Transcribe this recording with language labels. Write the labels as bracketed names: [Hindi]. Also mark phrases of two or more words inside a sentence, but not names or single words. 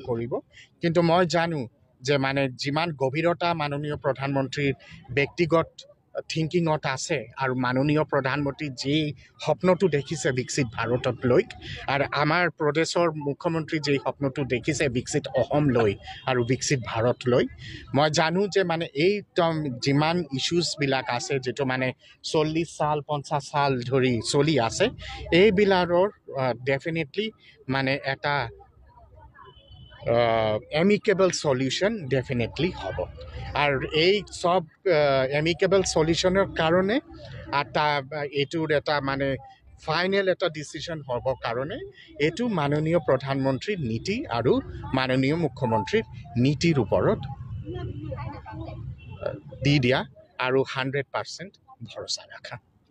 [Assamese] কৰিব কিন্তু মই জানো যে মানে যিমান গভীৰতা মাননীয় প্ৰধানমন্ত্ৰীৰ ব্যক্তিগত থিংকিঙত আছে আৰু মাননীয় প্ৰধানমন্ত্ৰী যি স্বপ্নটো দেখিছে বিকশিত ভাৰতক লৈ আৰু আমাৰ প্ৰদেশৰ মুখ্যমন্ত্ৰী যি স্বপ্নটো দেখিছে বিকশিত অসম লৈ আৰু বিকশিত ভাৰত লৈ মই জানো যে মানে এই যিমান ইস্যুছবিলাক আছে যেটো মানে 40 সাল 50 সাল ধৰি চলি আছে এইবিলাকৰ ডেফিনেটলি মানে এটা [English] amicable solution definitely [Assamese] hobo আর এই সব [English] amicable solutionৰ [Assamese] কাৰণে এটা এটোৰ এটা মানে ফাইনেল এটা ডিসিশন হ'ব কাৰণে এটো মাননীয় প্ৰধানমন্ত্ৰীৰ নীতি আৰু মাননীয় মুখ্যমন্ত্ৰীৰ নীতিৰ ওপৰত দি দিয়া আৰু 100% ভৰসা ৰাখা